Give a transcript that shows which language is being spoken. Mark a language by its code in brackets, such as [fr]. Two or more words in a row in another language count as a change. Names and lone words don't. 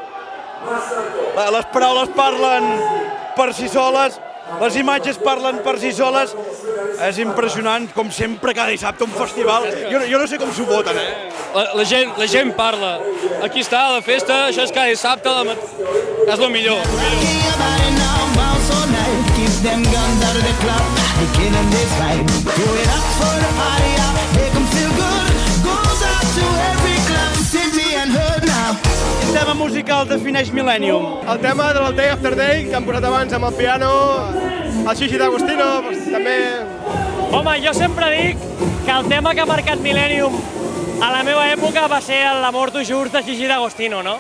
[ca] Les paraules parlen per si soles, les imatges parlen per si soles. És impressionant, com sempre, cada dissabte un festival. Jo no sé com s'ho voten, La gent parla. Aquí està, la festa, això és cada dissabte, és el millor. [en] Them guns out of the club, they killing this vibe. Do it up for the party, make them feel good. Goes out to every club, city and hood now. [ca] Quin tema musical defineix Millennium? El tema del Day After Day, que han posat abans amb el piano, el Xixi d'Agostino, també... Home, jo sempre dic que el tema que ha marcat Millennium a la meva època va ser l'Amor tu Jurs de Xixi d'Agostino, no?